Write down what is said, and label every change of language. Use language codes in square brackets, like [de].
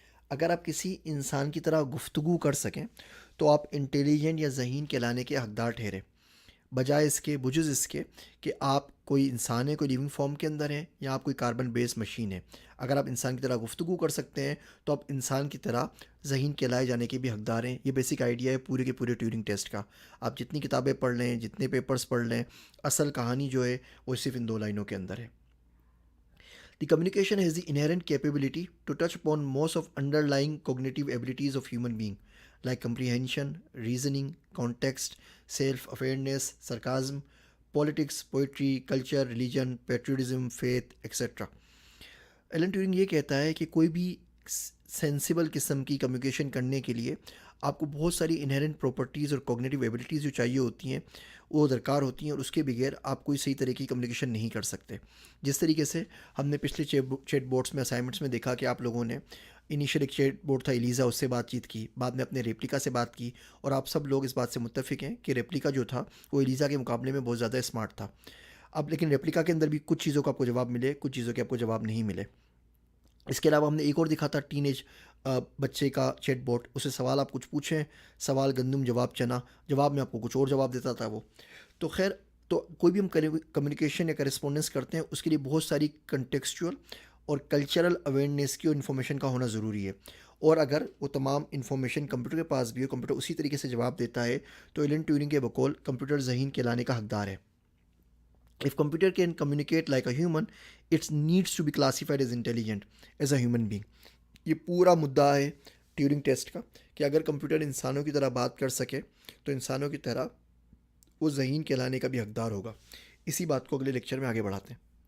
[ur] اگر آپ کسی انسان کی طرح گفتگو کر سکیں تو آپ انٹیلیجنٹ یا ذہین کہلانے کے حقدار ٹھہرے، بجائے اس کے بجز اس کے کہ آپ کوئی انسان ہے، کوئی لیونگ فارم کے اندر ہیں، یا آپ کوئی کاربن بیس مشین ہے. اگر آپ انسان کی طرح گفتگو کر سکتے ہیں تو آپ انسان کی طرح ذہین کہلائے جانے کے بھی حقدار ہیں. یہ بیسک آئیڈیا ہے پورے کے پورے ٹیورنگ ٹیسٹ کا. آپ جتنی کتابیں پڑھ لیں، جتنے پیپرز پڑھ لیں، اصل کہانی جو ہے وہ صرف ان 2 لائنوں کے اندر ہے. [en] The communication has the inherent capability to touch upon most of underlying cognitive abilities of human being, like comprehension, reasoning, context, self-awareness, sarcasm, politics, poetry, culture, religion, patriotism, faith, etc. [ur] Alan Turing یہ کہتا ہے کہ کوئی بھی sensible قسم کی communication کرنے کے لیے آپ کو بہت ساری انہیرنٹ پراپرٹیز اور کوگنیٹیو ایبلٹیز جو چاہیے ہوتی ہیں وہ درکار ہوتی ہیں، اور اس کے بغیر آپ کوئی صحیح طرح کی کمیونیکیشن نہیں کر سکتے. جس طریقے سے ہم نے پچھلے چیٹ بورڈس میں اسائنمنٹس میں دیکھا کہ آپ لوگوں نے انیشیل ایک چیٹ بورڈ تھا ایلیزا، اس سے بات چیت کی، بعد میں اپنے ریپلیکا سے بات کی، اور آپ سب لوگ اس بات سے متفق ہیں کہ ریپلیکا جو تھا وہ ایلیزا کے مقابلے میں بہت زیادہ اسمارٹ تھا. اب لیکن ریپلیکا کے اندر بھی کچھ چیزوں کا آپ کو جواب ملے، کچھ چیزوں کے آپ کو جواب نہیں ملے. اس کے علاوہ ہم نے ایک اور دکھا تھا ٹین ایج بچے کا چیٹ بوٹ. اسے سوال آپ کچھ پوچھیں، سوال گندم جواب چنا، جواب میں آپ کو کچھ اور جواب دیتا تھا وہ. تو خیر، تو کوئی بھی ہم کمیونیکیشن یا کرسپونڈنس کرتے ہیں اس کے لیے بہت ساری کنٹیکسچول اور کلچرل اویئرنیس کی اور انفارمیشن کا ہونا ضروری ہے. اور اگر وہ تمام انفارمیشن کمپیوٹر کے پاس بھی ہو، کمپیوٹر اسی طریقے سے جواب دیتا ہے، تو ایلن ٹیورنگ کے بقول کمپیوٹر ذہین کہلانے کا حقدار ہے. [en] If computer can communicate like a human, it needs to be classified as intelligent as a human being. [ur] یہ پورا مدعا ہے ٹیورنگ ٹیسٹ کا کہ اگر کمپیوٹر انسانوں کی طرح بات کر سکے تو انسانوں کی طرح وہ ذہین کہلانے کا بھی حقدار ہوگا. اسی بات کو اگلے لیکچر میں آگے بڑھاتے ہیں.